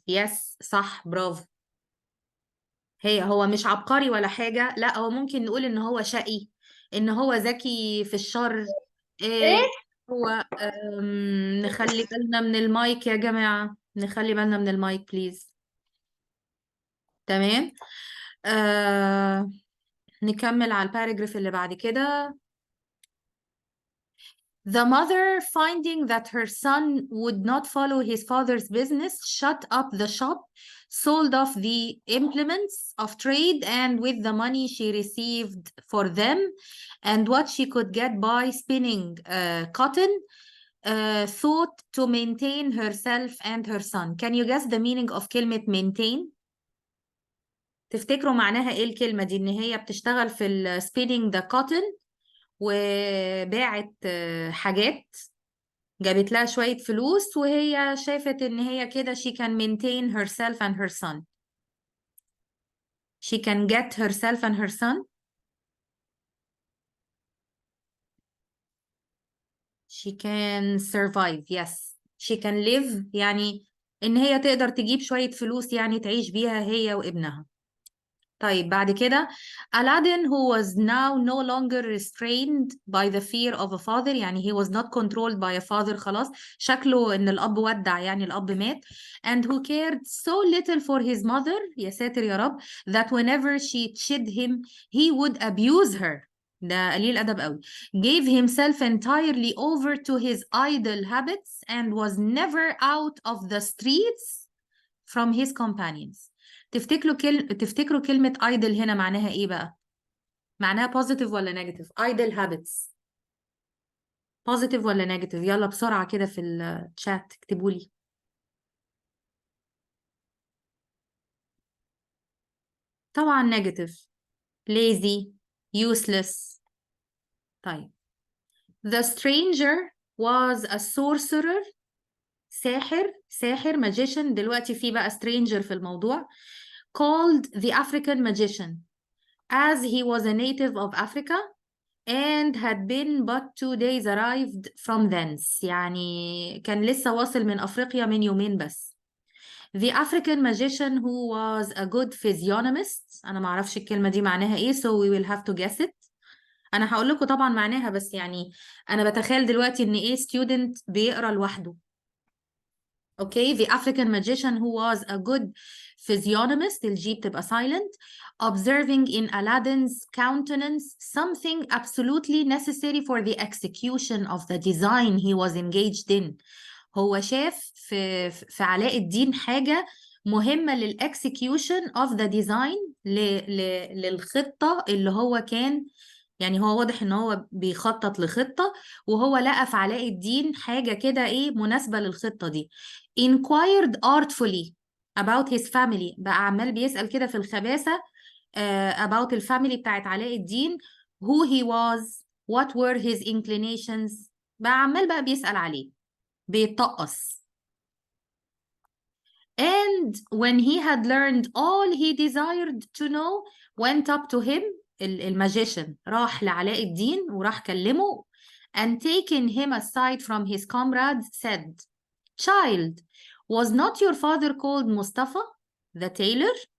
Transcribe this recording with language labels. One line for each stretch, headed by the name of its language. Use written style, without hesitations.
Arabic: يس صح برافو. هو مش عبقري ولا حاجة، لا هو ممكن نقول ان هو شقي، ان هو ذكي في الشر. إيه هو نخلي بالنا من المايك يا جماعة، نخلي بالنا من المايك بليز. تمام. آه نكمل على الباراجراف اللي بعد كده.
English: The mother, finding that her son would not follow his father's business, shut up the shop, sold off the implements of trade, and with the money she received for them and what she could get by spinning cotton, thought to maintain herself and her son. Can you guess the meaning of
Arabic: كلمة maintain؟ تفتكروا معناها ايه الكلمة دي؟ ان هي بتشتغل في ال
English: spinning the cotton
Arabic: وباعت حاجات، جابت لها شوية فلوس، وهي شافت ان هي كده
English: she can maintain herself and her son. She can get herself and her son. She can survive. Yes. She can live
Arabic: يعني ان هي تقدر تجيب شوية فلوس يعني تعيش بيها هي وابنها. طيب بعد كده
English: Aladdin who was now no longer restrained by the fear of a father، يعني he was not controlled by a father،
Arabic: خلاص شكله ان الاب ودع يعني الاب مات.
English: and who cared so little for his mother،
Arabic: يا ساتر يا رب،
English: that whenever she chid him he would abuse her،
Arabic: ده قليل أدب قوي،
English: gave himself entirely over to his idle habits and was never out of the streets from his companions.
Arabic: تفتكروا كلمة idle هنا معناها ايه بقى؟ معناها positive ولا negative؟ idle habits positive ولا negative؟ يلا بسرعة كده في الشات اكتبوا لي. طبعا negative.
English: lazy useless. طيب the stranger was a sorcerer، ساحر magician،
Arabic: دلوقتي في بقى
English: stranger في الموضوع، called the African magician as he was a native of Africa and had been but 2 days arrived from thence،
Arabic: يعني كان لسه واصل من أفريقيا من يومين بس.
English: The African magician who was a good physiognomist،
Arabic: أنا معرفش الكلمة دي معناها إيه
English: so we will have to guess it.
Arabic: أنا هقول لكم طبعا معناها بس يعني أنا بتخيل دلوقتي إن إيه student بيقرأ لوحده.
English: Okay, the African magician who was a good physiognomist،
Arabic: الجي بتبقى
English: silent، observing in Aladdin's countenance something absolutely necessary for the execution of the design he was engaged in.
Arabic: هو شاف في علاء الدين حاجة مهمة للexecution
English: of the design
Arabic: للخطة اللي هو كان، يعني هو واضح ان هو بيخطط لخطة وهو لقى في علاء الدين حاجة كده ايه مناسبة للخطة دي.
English: inquired artfully about his family،
Arabic: بقى عمال بيسأل كده في الخباثة about الفاميلي بتاعت علاء الدين،
English: who he was what were his inclinations،
Arabic: بقى عمال بقى بيسأل عليه بيتطقص.
English: And when he had learned all he desired to know, went up to him,
Arabic: الماجيشن راح لعلاء الدين وراح كلمه,
English: and taking him aside from his comrades said, Child, was not your father called Mustafa, the tailor?